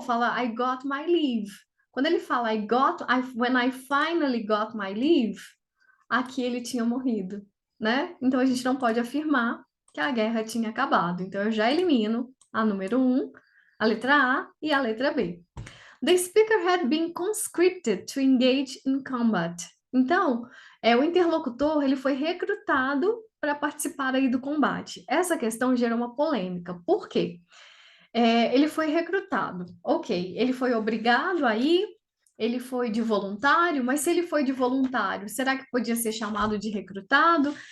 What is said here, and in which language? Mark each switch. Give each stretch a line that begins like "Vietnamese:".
Portuguese: Fala,
English: I got my leave.
Portuguese: Quando ele fala,
English: when I finally got my leave,
Portuguese: aqui ele tinha morrido, né? Então a gente não pode afirmar que a guerra tinha acabado. Então eu já elimino a número 1, a letra A e a letra B.
English: The speaker had been conscripted to engage in combat.
Portuguese: Então, o interlocutor ele foi recrutado para participar aí do combate. Essa questão gerou uma polêmica. Por quê? Ele foi recrutado. Ok, ele foi obrigado a ir, ele foi de voluntário, mas se ele foi de voluntário, será que podia ser chamado de recrutado?